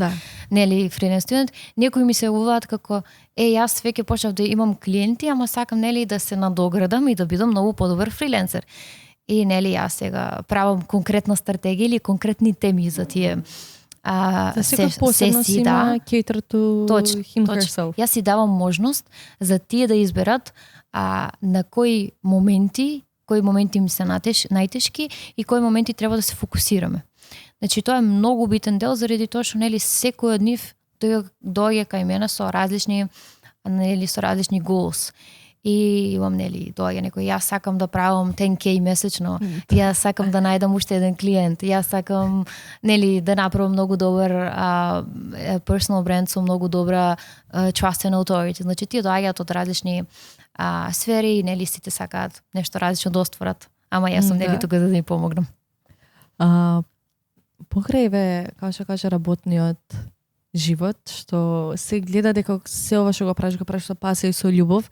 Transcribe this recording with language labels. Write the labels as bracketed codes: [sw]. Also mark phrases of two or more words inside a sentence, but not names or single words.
[mk] Да. Нели фриленс студент. Некои ми се јавуваат како јас веќе почнав да имам клиенти, ама сакам нели да се надоградам и да бидам многу подобар фриленсер. И нели јас сега правам конкретна стратегија или конкретни теми за тие сесии, да. [en] Cater to him herself. [mk] Јас си давам можност за тие да изберат на кои моменти им се најтешки и кои моменти треба да се фокусираме. Значи тоа е многу битен дел заради тоа што нели секој од нив доаѓа кај мене со различни goals. И имам нели доаѓа некој, јас сакам да правам 10K месечно, јас сакам да најдам уште еден клиент, јас сакам нели да направам многу добар [en] personal brand [mk] со многу добра [en] trust and authority. [mk] Значи тие доаѓаат од различни сфери и нели сите сакаат нешто различно да остварат. Ама јас сум нели тука за да им помогнам. Покрај како што каже работниот живот, што се гледа дека се ова што го правиш со пасија и со љубов.